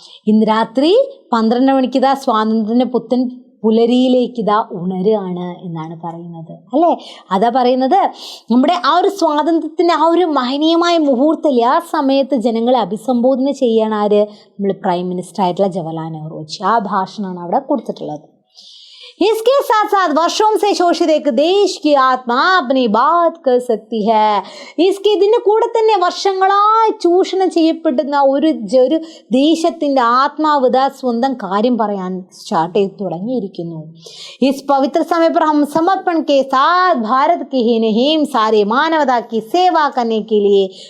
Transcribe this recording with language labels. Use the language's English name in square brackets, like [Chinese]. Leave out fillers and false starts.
[Malayalam] ഇന്ന് രാത്രി 12 മണിക്ക് ഇതാ സ്വാതന്ത്ര്യത്തിൻ്റെ പുത്തൻ പുലരിയിലേക്ക് ഇതാ ഉണരുകയാണ് എന്നാണ് പറയുന്നത് അല്ലേ. അതാ പറയുന്നത്, നമ്മുടെ ആ ഒരു സ്വാതന്ത്ര്യത്തിൻ്റെ ആ ഒരു മഹനീയമായ മുഹൂർത്തത്തിൽ ആ സമയത്ത് ജനങ്ങളെ അഭിസംബോധന ചെയ്യാണ് ആര്, നമ്മൾ പ്രൈം മിനിസ്റ്റർ ആയിട്ടുള്ള ജവഹർലാൽ നെഹ്റുജി. ആ ഭാഷണമാണ് അവിടെ കൊടുത്തിട്ടുള്ളത്. [Hindi] इसके साथ साथ वर्षों से शोषित एक देश की आत्मा अपनी बात कर सकती है. [Malayalam] ഇതിന് കൂടെ തന്നെ വർഷങ്ങളായി ചൂഷണം ചെയ്യപ്പെടുന്ന ഒരു ദേശത്തിൻ്റെ ആത്മാവ് ഇതാ സ്വന്തം കാര്യം പറയാൻ സ്റ്റാർട്ട് ചെയ്ത് തുടങ്ങിയിരിക്കുന്നു. [Hindi] इस पवित्र समय पर हम समर्पण के साथ भारत की ही नहीं सारी मानवता की सेवा करने के लिए